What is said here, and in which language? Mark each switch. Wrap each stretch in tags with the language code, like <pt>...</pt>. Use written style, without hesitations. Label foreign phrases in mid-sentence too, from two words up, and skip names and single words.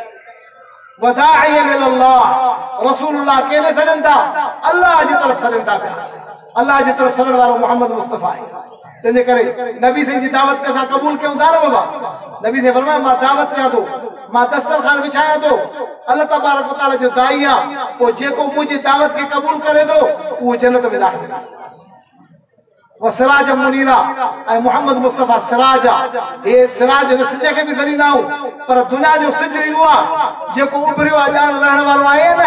<ar>وداعيا إلى الله,</ar> <sd>रसूलुल्लाह केने सॾनि था? अल्लाह जी तरफ़ सॾनि था पिया। अल्लाह जी तरफ़ सॾण वारो मोहम्मद मुस्तफ़ा आहे। तंहिंजे करे नबी साईं जी दावत खे असां क़बूल कयूं था न बाबा। नबी से फरमायो मां दावत ॾियां थो, मां दस्तरखान विछायां थो, अल्लाह</sd> <ar>تبارك وتعالى</ar> <sd>जो दाई आहे, पोइ जेको मुंहिंजी दावत खे क़बूल करे थो उहो जन्नत में दाख़िल थींदो। वो</sd> <ar>سراجا منيرا,</ar> <sd>ऐं मोहम्मद मुस्तफ़ा सिराज आहे। हे सिराज न सिज खे बि सॾींदा आहियूं, पर दुनिया जो सिज इहो आहे जेको उभरियो आहे, ॼाण रहण वारो आहे न।</sd>